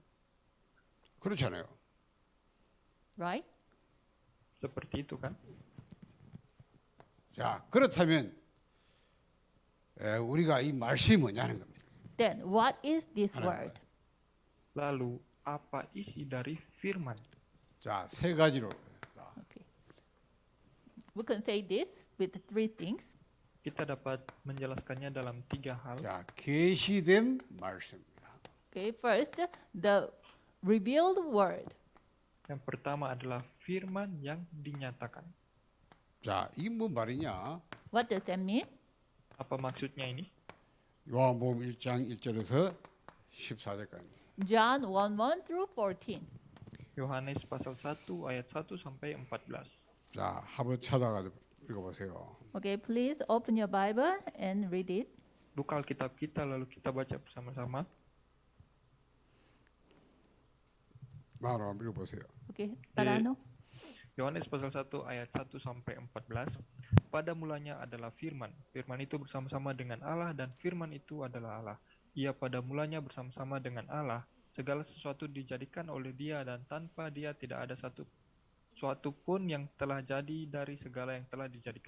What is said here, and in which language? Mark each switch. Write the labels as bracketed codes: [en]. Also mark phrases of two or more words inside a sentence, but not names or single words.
[ko] 그렇잖아요. [en] Right? [id] Seperti itu kan? [ko] 자, 그렇다면 우리가 이 말씀이 뭐냐는 겁니다. [en] Then, what is this [ko] 하나님 [en] word? [id] Lalu, apa isi dari firman? [ko] 자, 세 가지로. [en] Okay. We can say this with three things. [id] Kita dapat menjelaskannya dalam 3 hal. [ko] 자, 계시된 말씀입니다. [en] Okay, first, the revealed word. [id] Yang pertama adalah firman yang dinyatakan. [ko] 자, 이게 뭔 말이냐? [en] What does that mean? [id] Apa maksudnya ini? [ko] 요한복음 1장 1절에서 14절까지. [en] John 1:1 through 14. [id] Yohanes pasal 1 ayat 1 sampai 14. [ko] 자, 한번 찾아가지고 읽어보세요. [en] Okay, please open your Bible and read it. [id] Buka Alkitab kita lalu kita baca bersama-sama. [ko] 마로 한번 읽어보세요. [en] Okay, Parano. [id] Yohanes pasal 1 ayat 1 sampai 14. Pada mulanya adalah firman. Firman itu bersama-sama dengan Allah dan firman itu adalah Allah. Ia pada mulanya bersama-sama dengan Allah. Segala sesuatu dijadikan oleh Dia dan tanpa Dia tidak ada suatu pun yang telah jadi dari segala yang telah dijadikan.